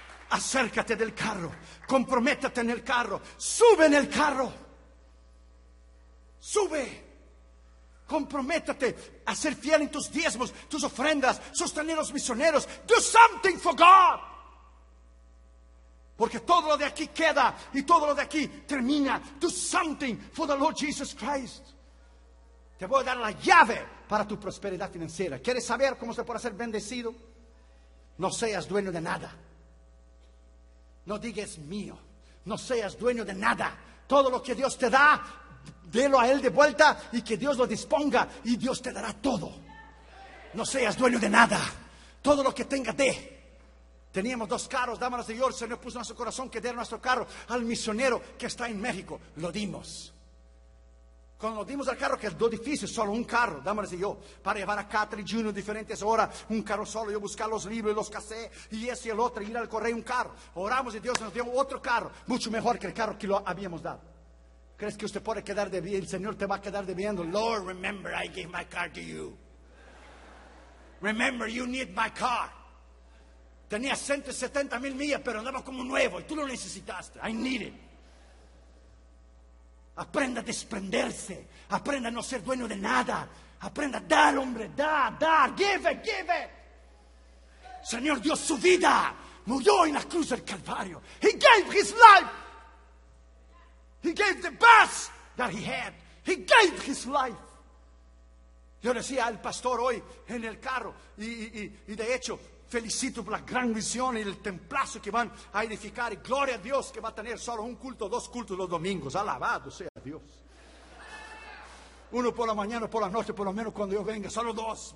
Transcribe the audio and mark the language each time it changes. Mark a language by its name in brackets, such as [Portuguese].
[Spanish] Acércate del carro. Comprométete en el carro. Sube en el carro. Sube. Comprométete a ser fiel en tus diezmos, tus ofrendas, sostener a los misioneros. [English] Do something for God. [Spanish] Porque todo lo de aquí queda y todo lo de aquí termina. [English] Do something for the Lord Jesus Christ. [Spanish] Te voy a dar la llave para tu prosperidad financiera. ¿Quieres saber cómo se puede ser bendecido? No seas dueño de nada. No digas mío. No seas dueño de nada. Todo lo que Dios te da, délo a Él de vuelta y que Dios lo disponga y Dios te dará todo. No seas dueño de nada. Todo lo que tenga, dé. Teníamos 2 carros, dámonos de Dios. El Señor puso en nuestro corazón que diera nuestro carro al misionero que está en México. Lo dimos. Cuando lo dimos al carro, que es lo difícil, solo un carro, dámonos de Dios, para llevar a Catherine Junior diferentes horas, un carro solo, yo buscar los libros y los casé, y ese y el otro, ir al correo, un carro. Oramos y Dios nos dio otro carro, mucho mejor que el carro que lo habíamos dado. ¿Crees que usted puede quedar debiendo? El Señor te va a quedar debiendo. [English] Lord, remember, I gave my car to you. Remember, you need my car. [Spanish] Tenía 170 mil millas, pero andaba como nuevo. Y tú lo necesitaste. [English] I need it. [Spanish] Aprenda a desprenderse. Aprenda a no ser dueño de nada. Aprenda a dar, hombre. Dar. [English] Give it, give it. [Spanish] Señor dio su vida. Murió en la cruz del Calvario. [English] He gave his life. He gave the best that he had. He gave his life. [Spanish] Yo decía al pastor hoy en el carro, y de hecho felicito por la gran visión y el templazo que van a edificar, y gloria a Dios que va a tener solo un culto, 2 cultos los domingos. Alabado sea Dios. Uno por la mañana, por la noche, por lo menos cuando yo venga, solo 2.